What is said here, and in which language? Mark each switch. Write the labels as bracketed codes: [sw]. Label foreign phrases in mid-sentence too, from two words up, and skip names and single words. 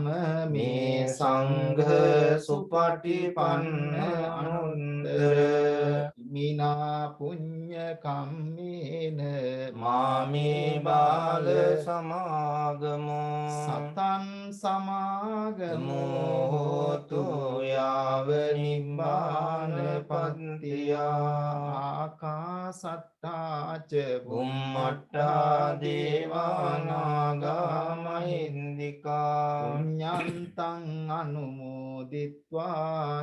[pi] මේ සංඝ සුපටිපන්න අනුන්තර මිනා පුඤ්ඤ කම්මේන මාමේ බාල සමාගමෝ සතං සමාගමෝ හෝතු යාව නිබ්බාන පන්තියා ආකාසත්තා ච බුම්මට්ටා දේවානාගා මහින්దికා පුඤ්ඤන්තං අනුමෝදිත්වා